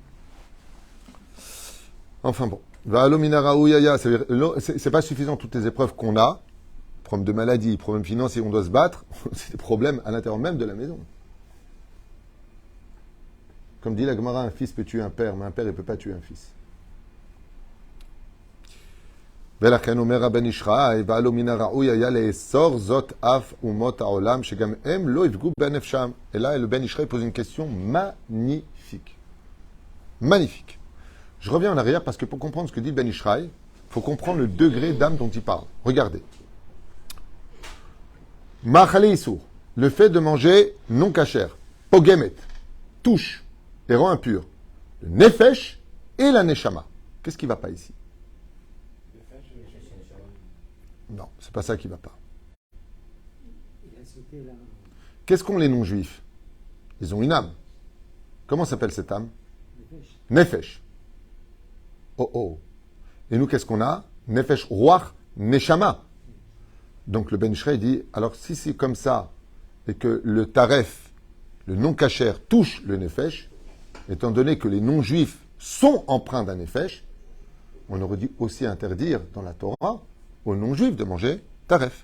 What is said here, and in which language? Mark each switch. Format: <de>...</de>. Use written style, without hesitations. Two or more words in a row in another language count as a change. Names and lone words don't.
<fr>Enfin bon. C'est pas suffisant toutes les épreuves qu'on a, problèmes de maladie, problèmes financiers, on doit se battre, c'est des problèmes à l'intérieur même de la maison. Comme dit la Gemara, un fils peut tuer un père, mais un père ne peut pas tuer un fils.</fr> <he>ולכן אומר הבן ישחי, ועלו מן הראוי היה לאסור זאת אף אומות העולם, שגם הם לא יפגעו בנפשם.</he> <fr>Et là, le Ben Ishraï pose une question magnifique. Magnifique. Je reviens en arrière parce que pour comprendre ce que dit le Ben Ishraï, il faut comprendre le degré d'âme dont il parle. Regardez.</fr> <he>מאכלי איסור,</he> <fr>le fait de manger non cachère, pogemet, touche et rend impur, le nefesh et la neshama. Qu'est-ce qui ne va pas ici? Non, c'est pas ça qui ne va pas. Qu'est-ce qu'ont les non-juifs? Ils ont une âme. Comment s'appelle cette âme? Nefesh. Oh oh. Et nous, qu'est-ce qu'on a?</fr> <he>נפש, רוח, נשמה.</he> <fr>Donc le Ben Ishrei dit, alors si c'est comme ça, et que le taref, le non-cachère, touche le nefesh, étant donné que les non-juifs sont empreints d'un nefesh, on aurait dû aussi interdire dans la Torah aux non-juifs de manger taref.</fr>